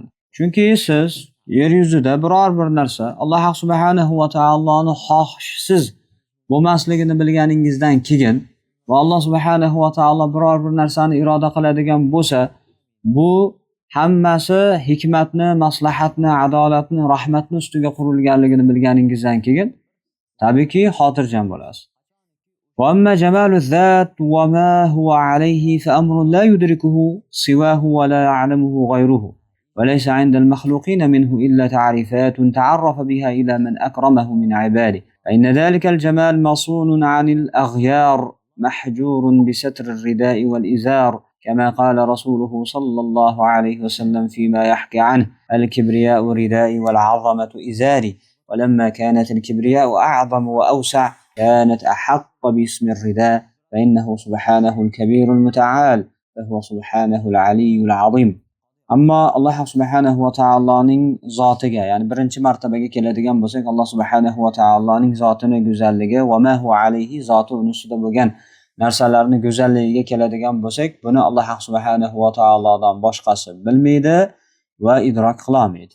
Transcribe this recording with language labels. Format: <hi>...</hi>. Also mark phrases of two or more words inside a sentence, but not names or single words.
<uz>Chunki siz yer yuzida biror bir narsa Alloh</uz> <ar>سبحانه وتعالى</ar> <uz>xohishsiz bo'lmasligini bilganingizdan keyin va Alloh</uz> <ar>سبحانه وتعالى</ar> <uz>biror bir narsani iroda qiladigan bo'lsa, bu hammasi hikmatni, maslahatni, adolatni, rahmatni ustiga qurilganligini bilganingizdan keyin tabiiyki xotirjam bo'lasiz.</uz> <ar>وأما جمال الذات وما هو عليه فأمر لا يدركه سواه ولا يعلمه غيره و ليس عند المخلوقين منه إلا تعريفات تعرف بها إلى من أكرمه من عباده فإن ذلك الجمال مصون عن الأغيار محجور بستر الرداء والإزار كما قال رسوله صلى الله عليه وسلم فيما يحكي عنه الكبرياء ردائي والعظمة إزاري ولما كانت الكبرياء أعظم وأوسع كانت أحق باسم الرداء فإنه سبحانه الكبير المتعال فهو سبحانه العلي العظيم.</ar> <uz>Ammo Alloh</uz> <ar>سبحانه وتعالى</ar> <uz>zotiga, ya'ni birinchi martabaga keladigan bo'lsak, Alloh</uz> <ar>سبحانه وتعالى</ar> <uz>zotining go'zalligi va</uz> <ar>ما هو عليه,</ar> <uz>zoti uning ustida bo'lgan narsalarning go'zalligiga keladigan bo'lsak, buni Alloh</uz> <ar>سبحانه وتعالى</ar> <uz>boshqasi bilmaydi va idrok qila olmaydi.</uz>